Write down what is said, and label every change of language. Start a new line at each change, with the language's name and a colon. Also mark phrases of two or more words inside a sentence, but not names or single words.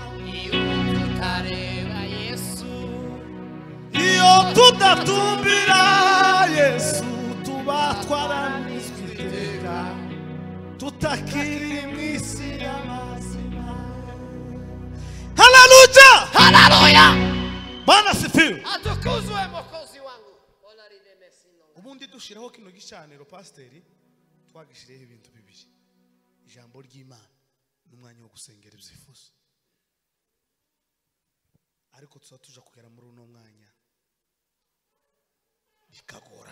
Kinyarwanda: Yesu iyo tudatumbira Yesu tuba twaramizwe iteka tutakiri mw'isi y'abazima. Haleluya, haleluya.
Swahili: Bwana asifiwe. Atukuzwe Mwokozi wangu.
Kinyarwanda: Ubundi dushiraho kino gicaniro pasiteri twagishireho ibintu bibiri, ijambo ry'Imana n'umwanya wo gusengera ibyifuzo, ariko tuza tuja kugera muri uno mwanya bikagorana.